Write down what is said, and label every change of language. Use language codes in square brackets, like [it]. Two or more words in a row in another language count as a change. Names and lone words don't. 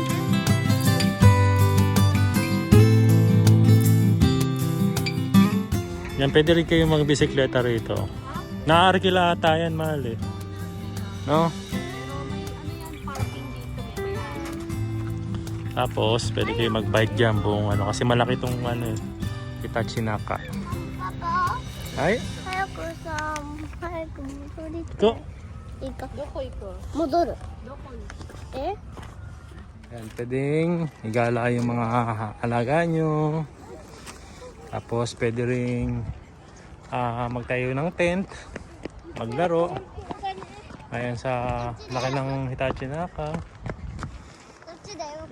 [tl] Yan, pwede rin kayo magbisikleta rito. Nakaarkila ata yan, mahal eh. No? Tapos, pwede kayo mag-bike dyan buong ano. Kasi malaki itong ano eh. Hitachi Naka. Papa, Ay? [ja] 早くさ、早く戻りたい。 Ko. いいか。どこ行く？戻る。どこに？え？ [tl] Yan, pwedeng igala yung mga alaga nyo. Tapos, pwede rin magtayo ng tent. Maglaro. Ayan sa laki ng Hitachi Naka. [ja] こっちだよ。